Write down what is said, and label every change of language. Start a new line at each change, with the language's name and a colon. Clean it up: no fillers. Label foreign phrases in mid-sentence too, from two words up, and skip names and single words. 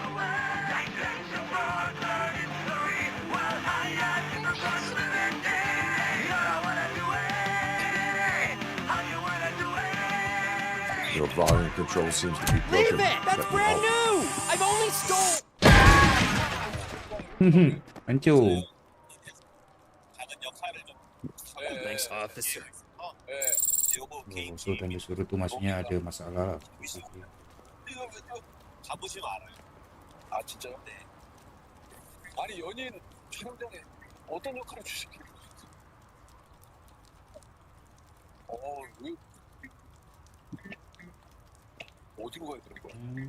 English: Your volume control seems to be broken. Leave it! That's brand new! I've only stole...
Malay: Hancur.
English: Thanks, officer.
Malay: Oh, so tanda suruh tu maksudnya ada masalah lah.
Korean: 가보시면 알아요. 아 진짜요? 네. 아니 연인 촬영장에 어떤 역할을 주시길래? 왜 어디로 가야 되는 거야?